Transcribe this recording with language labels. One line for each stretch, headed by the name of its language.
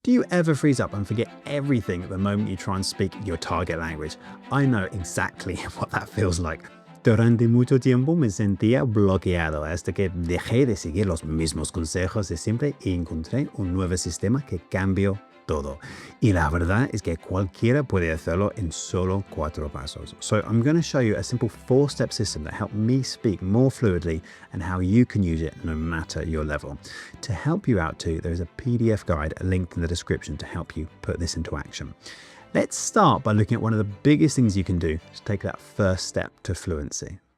English: Do you ever freeze up and forget everything the moment you try and speak your target language? I know exactly what that feels like.
Spanish: Durante mucho tiempo me sentía bloqueado hasta que dejé de seguir los mismos consejos de siempre y encontré un nuevo sistema que cambió todo. Y la verdad es que cualquiera puede hacerlo en solo 4 pasos.
English: So I'm going to show you a simple 4-step system that helped me speak more fluidly and how you can use it no matter your level. To help you out too, there's a PDF guide linked in the description to help you put this into action. Let's start by looking at one of the biggest things you can do to take that first step to fluency.